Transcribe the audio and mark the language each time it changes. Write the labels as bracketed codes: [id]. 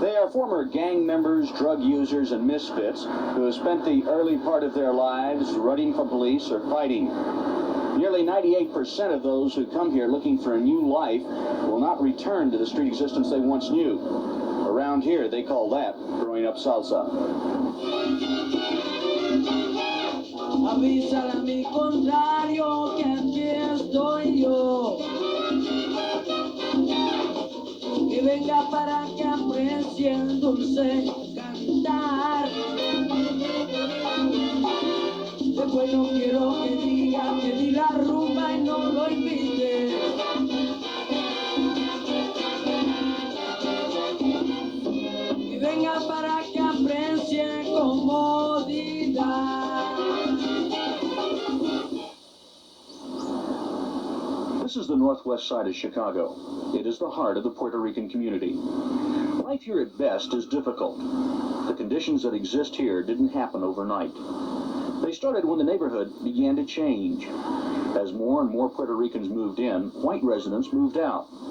[en] They are former gang members, drug users, and misfits who have spent the early part of their lives running from police or fighting. Nearly 98% of those who come here looking for a new life will not return to the street existence they once knew. Around here, they call that growing up salsa. [es] Avísale a mi contrario que aquí estoy yo. Que venga para que aprecie el dulce cantar. Después no quiero que diga que di la rumba y no lo invite. Y venga para que aprecie comodidad. [en] This is the northwest side of Chicago. It is the heart of the Puerto Rican community. Life here at best is difficult. The conditions that exist here didn't happen overnight. They started when the neighborhood began to change. As more and more Puerto Ricans moved in, white residents moved out.